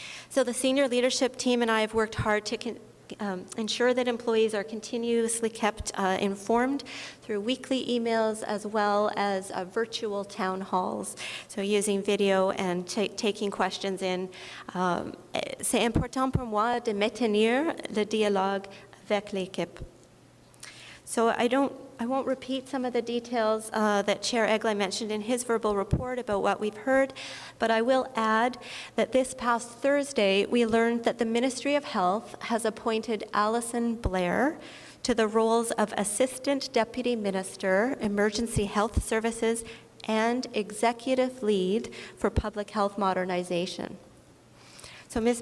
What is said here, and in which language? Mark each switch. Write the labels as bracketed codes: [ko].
[en] So the senior leadership team and I have worked hard to ensure that employees are continuously kept informed through weekly emails as well as virtual town halls. So using video and taking questions in. [fr] C'est important pour moi de maintenir le dialogue avec l'équipe. [en] So I won't repeat some of the details that Chair Eglee mentioned in his verbal report about what we've heard, but I will add that this past Thursday, we learned that the Ministry of Health has appointed Alison Blair to the roles of Assistant Deputy Minister, Emergency Health Services, and Executive Lead for Public Health Modernization. So Ms.